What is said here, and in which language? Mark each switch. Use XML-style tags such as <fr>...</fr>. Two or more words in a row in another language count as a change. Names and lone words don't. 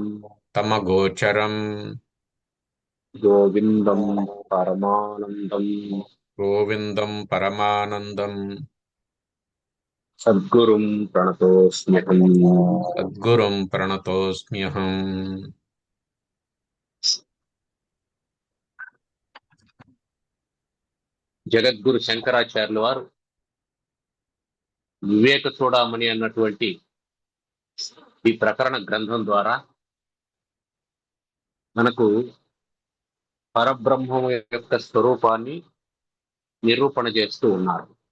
<sa>तमगोचरम् गोविन्दं परमानन्दं गोविन्दं परमानन्दम् सद्गुरुं प्रणतोऽस्म्यहम्। सद्गुरुं प्रणतोऽस्म्यहम्।</sa> <te>జగద్గురు శంకరాచార్యుల వారు వివేక చూడామణి అన్నటువంటి ఈ ప్రకరణ గ్రంథం ద్వారా మనకు పరబ్రహ్మం యొక్క స్వరూపాన్ని నిరూపణ చేస్తూ ఉన్నారు.</te>